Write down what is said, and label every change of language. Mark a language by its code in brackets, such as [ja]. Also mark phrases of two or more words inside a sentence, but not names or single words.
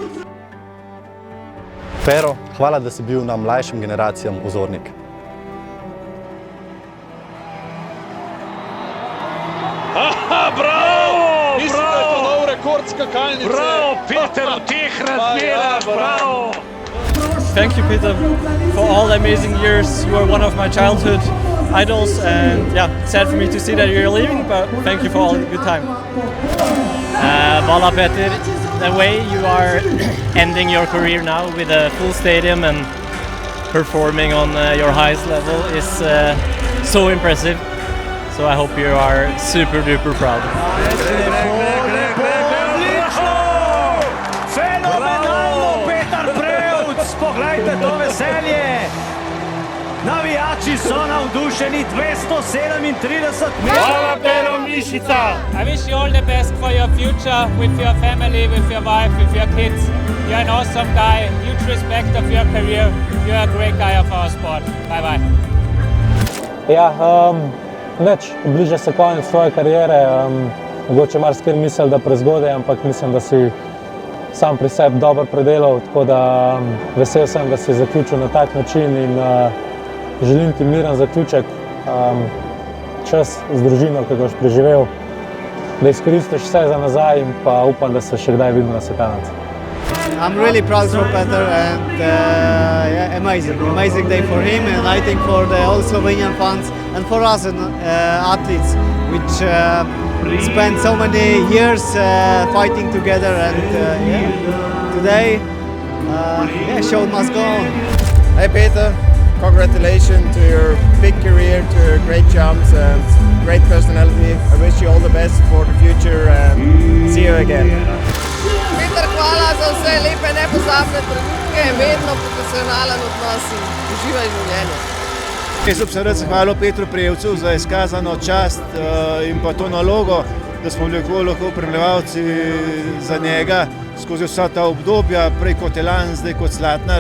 [sl] Pero, hvala, da si bil nam mlajšim generacijam vzornik. Bravo! Mislim, da je to nov rekord skakalnice. Bravo, Peter, v teh razmerah, bravo! [en] Thank you, Peter, for all the amazing years. You were one of my childhood idols, and yeah, sad for me to see that you're leaving, but thank you for all the good time. [sl] Hvala, Peter. [en] The way you are ending your career now with a full stadium and performing on your highest level is so impressive. So I hope you are super duper proud. [sl] Fenomenalno, Peter Prevc! Poglejte to veselje! Navijači so navdušeni, 237 metrov. Hvala Pero Mišica! [en] I wish you all the best for your future, with your family, with your wife, with your kids. You're an awesome guy, huge respect of your career. You're a great guy of our sport. Bye bye. [sl] Ja, bliža se konec tvoje kariere. Mogoče marsikaj misli, da prezgodaj, ampak mislim, da si sam pri sebi dobro predelal, tako da vesel sem, da si zaključil na tak način in želim ti miren zaključek, čas z družino, ki ga boš preživel, da izkoristiš vse za nazaj in pa upam, da se še kdaj vidimo na svetlanici. [en] I'm really proud for Peter and yeah, amazing day for him and I think for the all Slovenian fans and for us athletes which spent so many years fighting together and yeah, today show must go on. Hey Peter, congratulations to your big career, to your great jumps and great personality. I wish you all the best for the future and see you again. [sl] Peter, hvala za vse lepe, nepozabne trenutke, vedno profesionalen odnos in uživaj življenje. Jaz bi se rad zahvalil Petru Prevcu za izkazano čast in pa to nalogo, da smo bili lahko spremljevalci za njega skozi vsa ta obdobja, prej kot Elan, zdaj kot Slatnar.